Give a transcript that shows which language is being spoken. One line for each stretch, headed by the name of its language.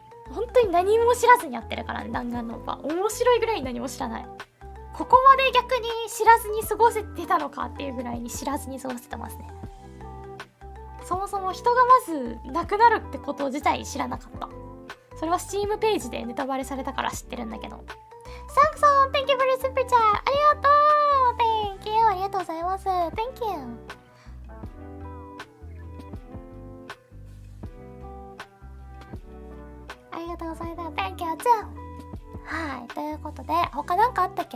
Japanese: 本当に何も知らずにやってるからね、弾丸論破。面白いぐらいに何も知らない。ここまで逆に知らずに過ごせてたのかっていうぐらいに知らずに過ごせてますね。そもそも人がまず亡くなるってこと自体知らなかった。それは Steam ページでネタバレされたから知ってるんだけど。
English: サンクさん Thank you for the super chat.
Japanese: ありがとう
English: Thank you
Japanese: ありがとうございます Thank you。ありがとうございます
English: Thank you too。
Japanese: はい、ということで他なんかあったっけ？